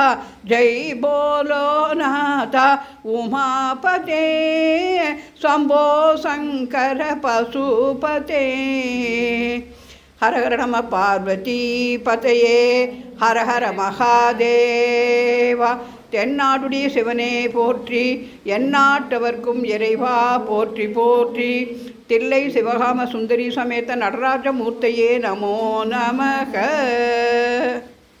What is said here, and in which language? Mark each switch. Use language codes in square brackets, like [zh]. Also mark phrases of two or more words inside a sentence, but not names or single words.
[hi] जय बोलो [sa] नाथा उमापते शंभो शंकर पशुपते. हर हर नम पार्वती पतये हर हर महादेवा. [ta] தென்னாடுடைய சிவனே போற்றி, எந்நாட்டவர்க்கும் இறைவா போற்றி போற்றி. தில்லை சிவகாம சுந்தரி சமேத நடராஜ மூர்த்தையே நமோ நமக.